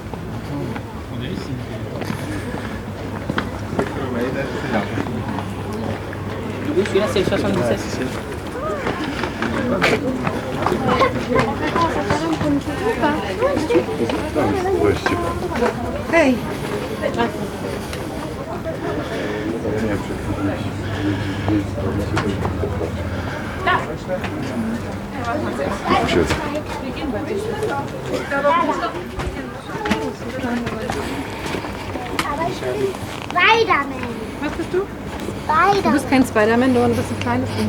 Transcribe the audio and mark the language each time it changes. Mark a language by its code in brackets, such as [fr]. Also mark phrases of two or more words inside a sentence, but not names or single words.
[fr] Celui-là, c'est le 77. [de] Hej, [pl] Siedzę. [de] Spider-Man. was bist du? Du Spider-Man. bist kein Spider-Man, du bist ein kleines Ding.